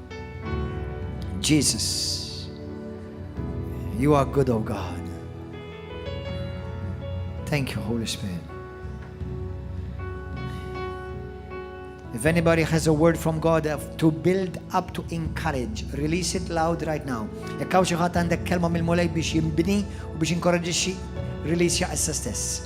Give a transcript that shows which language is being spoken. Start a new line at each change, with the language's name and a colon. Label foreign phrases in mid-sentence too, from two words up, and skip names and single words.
English: Jesus, you are good, oh God. Thank you, Holy Spirit. If anybody has a word from God to build up, to encourage, release it loud right now.
Maltese: Jekk hawn xi ħadd għandek kelma mill-mulej biex jinbini u biex inkoraġġixxi, release issa stess.